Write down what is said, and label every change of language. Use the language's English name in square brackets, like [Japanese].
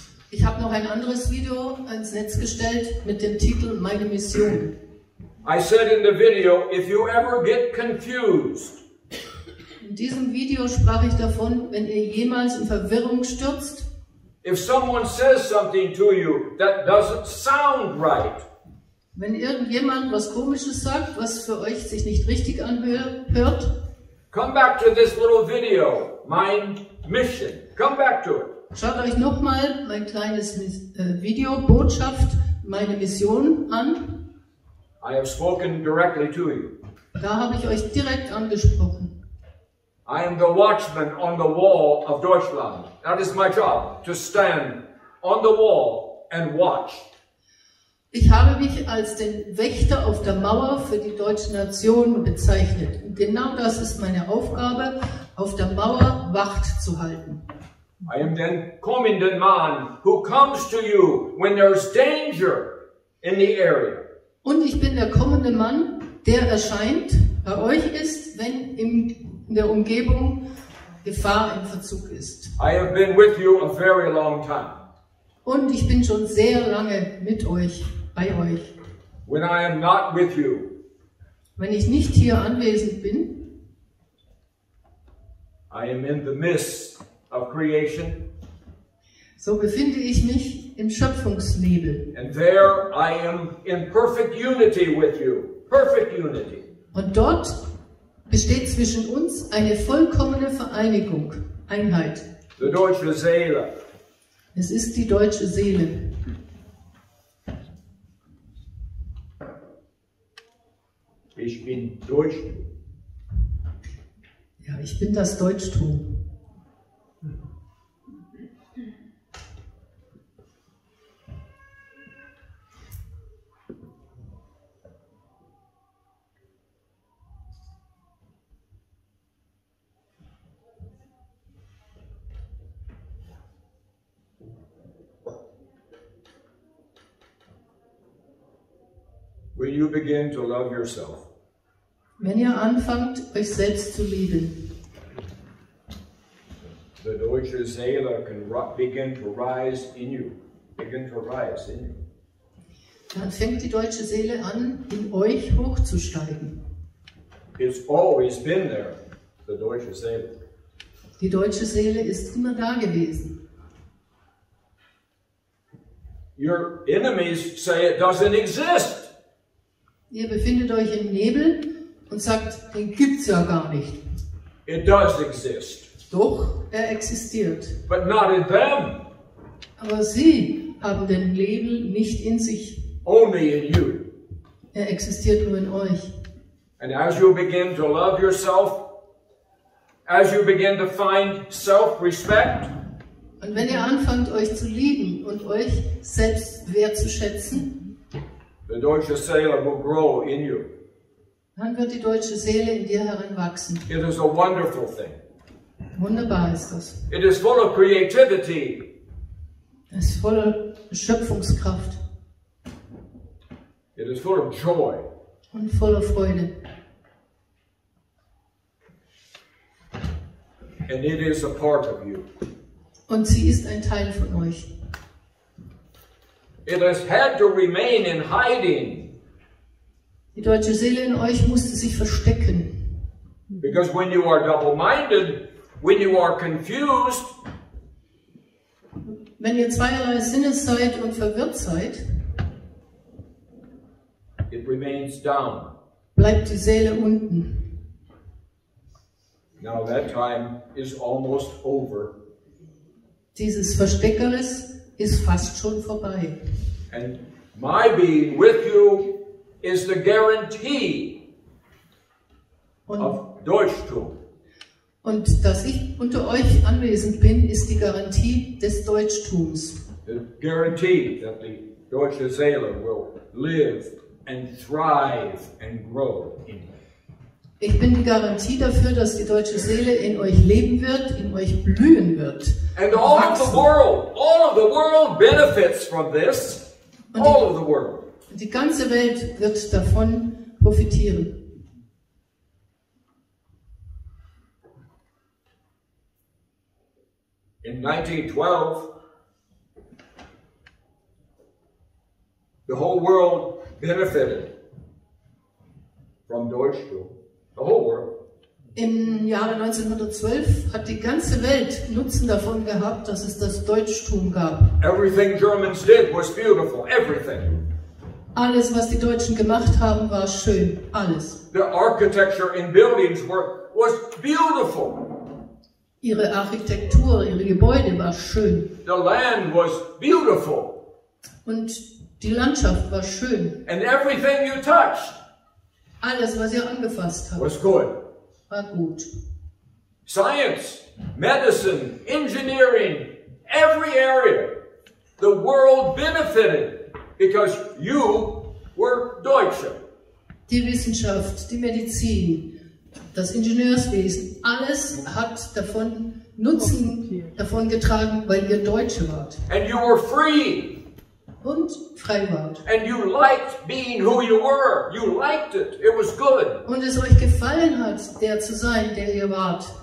[German] Ich habe noch ein anderes Video ans Netz gestellt mit dem Titel Meine Mission. [English] I said in the video, if you ever get confused, [German] in diesem Video sprach ich davon, wenn ihr jemals in Verwirrung stürzt, [English] if someone says something to you that doesn't sound right, [German] wenn irgendjemand was Komisches sagt, was für euch sich nicht richtig anhört, [English] come back to this little video, my mission. Come back to it. [German] Schaut euch nochmal mein kleines Video, Botschaft, meine Mission an. [English] I have spoken directly to you. [German] Da habe ich euch direkt angesprochen. [English] I am the watchman on the wall of Deutschland. That is my job, to stand on the wall and watch. [German] Ich habe mich als den Wächter auf der Mauer für die deutsche Nation bezeichnet. Und genau das ist meine Aufgabe, auf der Mauer Wacht zu halten. [English] I am [German] den kommenden Mann [English] who comes to you when there's danger in the area. [German] Und ich bin der kommende Mann, der erscheint, bei euch ist, wenn in der Umgebung Gefahr im Verzug ist. [English] I have been with you a very long time. [German] Und ich bin schon sehr lange mit euch, bei euch. [English] When I am not with you, [German] wenn ich nicht hier anwesend bin, [English] I am in the midst of creation. [German] So befinde ich mich im Schöpfungsnebel. [English] And there I am in perfect unity with you. Perfect unity. [German] Und dort besteht zwischen uns eine vollkommene Vereinigung, Einheit. Die deutsche Seele. Es ist die deutsche Seele. Ich bin Deutsch. Ja, ich bin das Deutschtum. [English] when you begin to love yourself. [German] Wenn ihr anfangt, euch selbst zu lieben. [English] The deutsche Seele can begin to rise in you. Begin to rise in you. [German] Dann fängt die deutsche Seele an, in euch hochzusteigen. [English] It's always been there, the deutsche Seele. [German] Die deutsche Seele ist immer da gewesen. [English] Your enemies say it doesn't exist. [German] Ihr befindet euch im Nebel und sagt, den gibt's ja gar nicht. [English] It does exist. [German] Doch, er existiert. [English] But not in them. [German] Aber sie haben den Nebel nicht in sich. [English] Only in you. [German] Er existiert nur in euch. [English] And as you begin to love yourself, as you begin to find self-respect, [German] und wenn ihr anfangt, euch zu lieben und euch selbst wertzuschätzen, [English] the deutsche Seele will grow in you. [German] Dann wird die deutsche Seele in dir heranwachsen. [English] It is a wonderful thing. [German] Wunderbar ist das. [English] It is full of creativity. [German] Es ist voller Schöpfungskraft. [English] It is full of joy. [German] Und voller Freude. [English] And it is a part of you. [German] Und sie ist ein Teil von euch. [English] It has had to remain in hiding. [German] Die deutsche Seele in euch musste sich verstecken. [English] Because when you are double-minded, when you are confused, [German] wenn ihr zweierlei Sinnes seid und verwirrt seid, [English] it remains down. [German] Bleibt die Seele unten. [English] Now that time is almost over. [German] Dieses Versteckeres ist fast schon vorbei. [English] And my being with you is the guarantee of Deutschtum. [German] Und dass ich unter euch anwesend bin, ist die Garantie des Deutschtums. [English] The guarantee that the deutsche Seele will live and thrive and grow in you. [German] Ich bin die Garantie dafür, dass die deutsche Seele in euch leben wird, in euch blühen wird. [English] And all of the world benefits from this. All of the world. [German] Die ganze Welt wird davon profitieren. [English] In 1912, the whole world benefited from Deutschtum. The whole world. [German] Im Jahre 1912 hat die ganze Welt Nutzen davon gehabt, dass es das Deutschtum gab. [English] Everything Germans did was beautiful. Everything. [German] Alles, was die Deutschen gemacht haben, war schön. Alles. [English] The architecture in buildings was beautiful. [German] Ihre Architektur, ihre Gebäude war schön. [English] The land was beautiful. [German] Und die Landschaft war schön. [English] And everything you touched, [German] alles, was ihr angefasst habt, [English] was good. [German] War gut. [English] Science, medicine, engineering, every area, the world benefited because you were Deutsche. [German] Die Wissenschaft, die Medizin, das Ingenieurswesen, alles hat davon Nutzen davon getragen, weil ihr Deutsche wart. [English] And you were free. [German] Und frei wart. [English] And you liked being who you were. You liked it. It was good. [German] Und es euch gefallen hat, der zu sein, der ihr wart.